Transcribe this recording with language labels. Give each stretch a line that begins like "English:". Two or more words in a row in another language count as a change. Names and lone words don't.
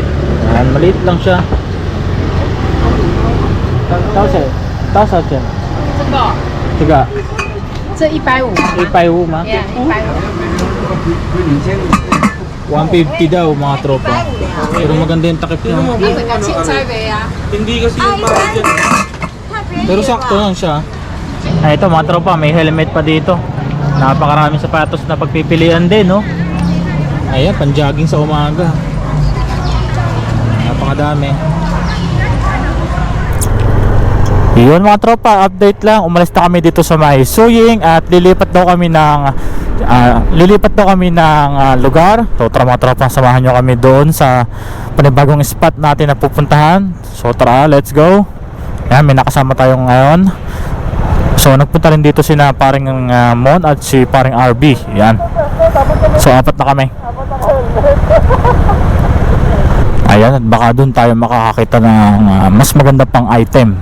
Filipino: Ayan, maliit lang siya. Tasa siya. Tiga.
Chinese: 这150
Filipino: 150 ma. Yeah, 150 150 daw mga tropa. Pero maganda yung takip niya.
Chinese: 那整个青菜味啊
Filipino: Pero sakto lang siya. Ay, ito mga tropa, may helmet pa dito. Napakaraming sapatos na pagpipilian din, no? Ayan, pang-jogging sa umaga. Napakadami. Yun mga tropa, update lang. Umalis na kami dito sa May Suying at lilipat daw kami ng lugar. So tara mga tropa, samahan nyo kami doon sa panibagong spot natin na pupuntahan. So tara,
English: let's go.
Filipino: Yan, may nakasama tayo ngayon. So nagpunta rin dito sina paring Mon at si paring RB. Yan. So apat na kami. Ayan, at baka doon tayo makakakita ng mas maganda pang item.